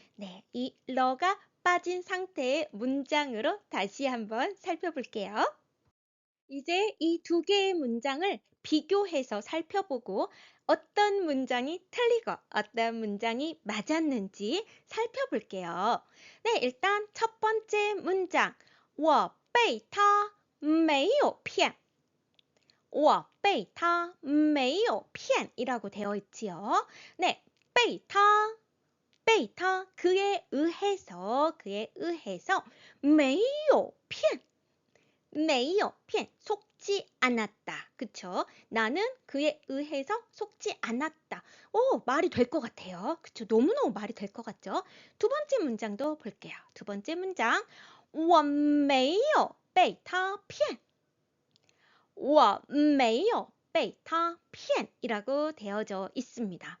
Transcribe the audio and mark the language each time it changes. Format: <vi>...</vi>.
<ko>네, 이 러가 빠진 상태의 문장으로 다시 한번 살펴볼게요. 이제 이 두 개의 문장을 비교해서 살펴보고 어떤 문장이 틀리고 어떤 문장이 맞았는지 살펴볼게요. 네, 일단 첫 번째 문장.</ko> <zh>我被他没有骗.我被他没有骗</zh> <ko>이라고 되어 있지요. 네,</ko> <zh>被他</zh> <ko>그에 의해서</ko> <zh>没有骗 没有骗</zh> <ko>속지 않았다. 그쵸? 나는 그에 의해서 속지 않았다. 오, 말이 될 것 같아요. 그쵸? 너무너무 말이 될 것 같죠? 두 번째 문장도 볼게요. 두 번째 문장.</ko> <zh>我没有被他骗.我没有被他骗</zh> <ko>이라고 되어져 있습니다.</ko>